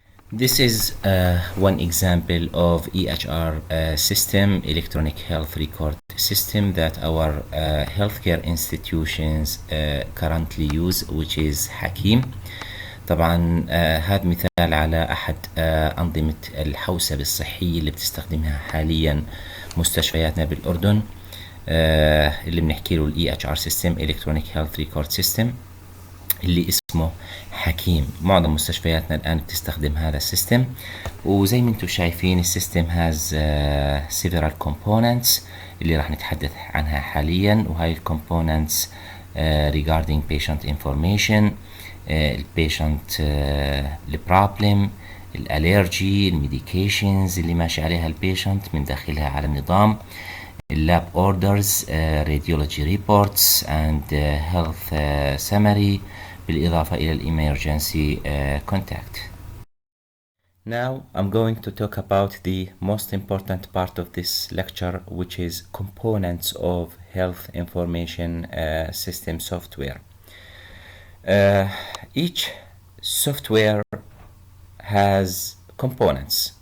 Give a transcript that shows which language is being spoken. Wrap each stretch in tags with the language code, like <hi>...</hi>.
<en>This is one example of EHR system, electronic health record system, that our healthcare institutions currently use, which is حكيم.</en> <ar>طبعا هذا مثال على أحد أنظمة الحوسبة الصحية اللي بتستخدمها حاليا مستشفياتنا بالأردن، اللي بنحكي له ال</ar> <en>EHR system, electronic health record system،</en> <ar>اللي اسمه حكيم. معظم مستشفياتنا الآن بتستخدم هذا السيستم، وزي ما انتم شايفين السيستم</ar> <en>has several components</en> <ar>اللي راح نتحدث عنها حاليا. وهاي</ar> <en>components regarding patient information،</en> <ar>البيشنت، البروبلم، الالرجي، الميديكيشنز اللي ماشي عليها البيشنت من داخلها على النظام، اللاب اوردرز، راديولوجي ريبورتس اند هيلث سمري، بالاضافه الى الامرجنسي كونتاكت.</ar> <en>Now I'm going to talk about the most important part of this lecture, which is components of health information system software. Each software has components.</en>